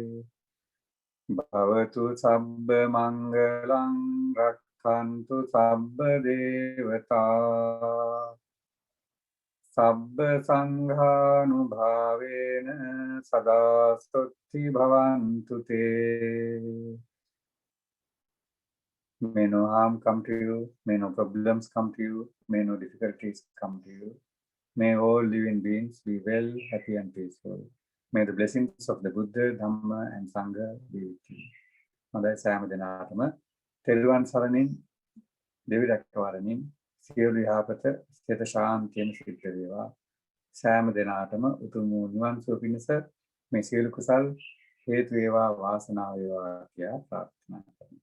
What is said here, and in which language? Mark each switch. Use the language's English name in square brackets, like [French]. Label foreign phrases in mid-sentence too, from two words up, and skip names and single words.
[Pali] භවතු සබ්බ මංගලං රක්ඛන්තු සබ්බ දේවතා සබ්බ සංඝානුභාවේන සදා සොත්ති භවන්තු තේ. [English] May no harm come to you, may no problems come to you, may no difficulties come to you. May all living beings be well, happy and peaceful. May the blessings of the Buddha, Dhamma and Sangha be with you. [Sinhala] හොඳයි සෑම දිනාටම තෙරුවන් සරණින් දෙවි රැකවරණින් සියලු යහපත සිත ශාන්තියෙන් සිද්ධ වේවා. සෑම දිනාටම උතුම් වූ නිවන් සුව පිණිස මේ සියලු කුසල් හේතු වේවා වාසනාව වේවා කියලා ප්‍රාර්ථනා කරමි.